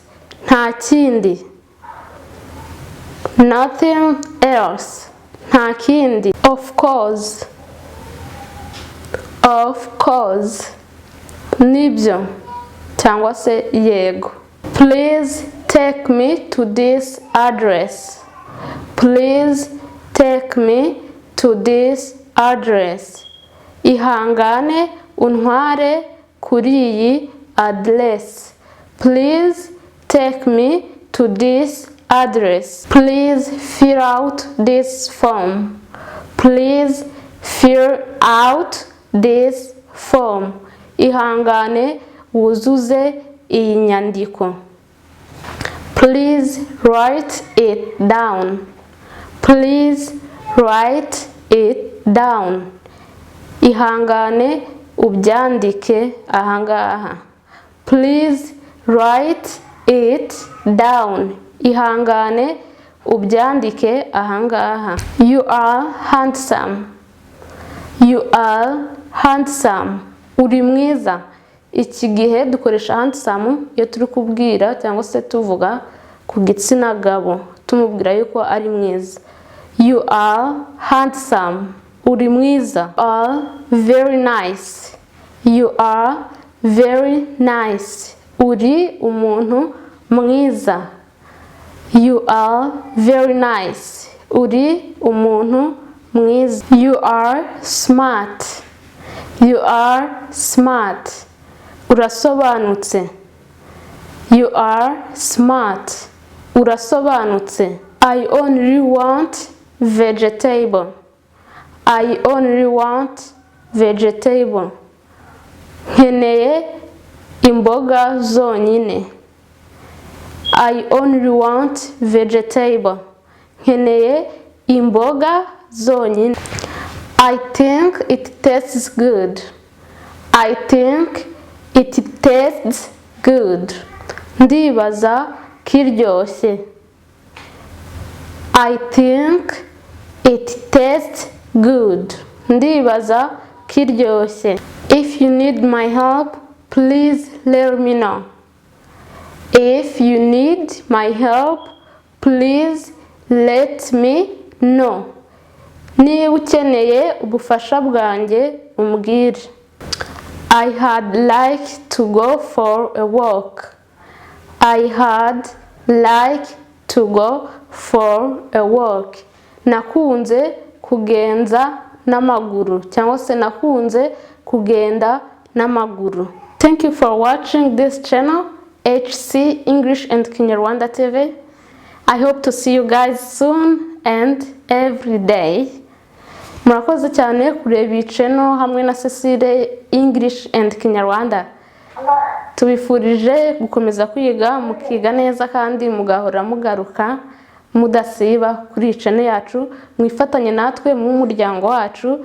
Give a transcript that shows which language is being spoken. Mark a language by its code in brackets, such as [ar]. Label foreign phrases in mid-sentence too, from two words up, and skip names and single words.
[rw] Nta kindi. [en] Nothing else. [rw] Nta kindi. [en] Of course. Of course. [rw] Nibyo. Cyangwa se yego. [en] Please take me to this address. Please take me to this address. [rw] Ihangane untware kuri iyi address. [en] Please take me to this address. Please fill out this form. Please fill out this form. [rw] Ihangane wuzuze iyi nyandiko. [en] Please write it down. Please write it down. [rw] Ihangane ubyandike ahangaha. [en] Please write it down. [rw] Ihangane ubyandike ahangaha. [en] You are handsome. You are handsome. [rw] Uri mwiza. Iki gihe dukoresha handsome iyo turi kubwira cyangwa se tuvuga ku gitsina gabo tumubwira yuko ari mwiza. [en] You are handsome. [rw] Uri mwiza. [en] You are very nice. You are very nice. [rw] Uri umuntu mwiza. [en] You are very nice. [rw] Uri umuntu mwiza. [en] You are smart. You are smart. Urasobanutse. You are smart. Urasobanutse. I only want vegetable. I only want vegetable. [rw] Nkeneye imboga zonyine. [en] I only want vegetable. [rw] Nkeneye imboga zonyine. [en] I think it tastes good. I think it tastes good. [rw] Ndibaza kiryoshye. [en] I think it tastes good. [rw] Ndibaza kiryoshye. [en] If you need my help, please let me know. If you need my help, please let me know. [rw] Niba ukeneye ubufasha bwanjye umbwire. [en] I had like to go for a walk. I had like to go for a walk. [rw] Nakunze kugenza n'amaguru cyangwa se nakunze kugenda n'amaguru. [en] Thank you for watching this channel, HC English and Kinyarwanda TV. I hope to see you guys soon and every day. [rw] Murakoze cyane kureba iyi channel hamwe na Cecile English and Kinyarwanda. Tubifurije gukomeza kwiga mukiga neza kandi mugahora mugaruka mudasiba kuri channel yacu, mwifatanye natwe mu muryango wacu.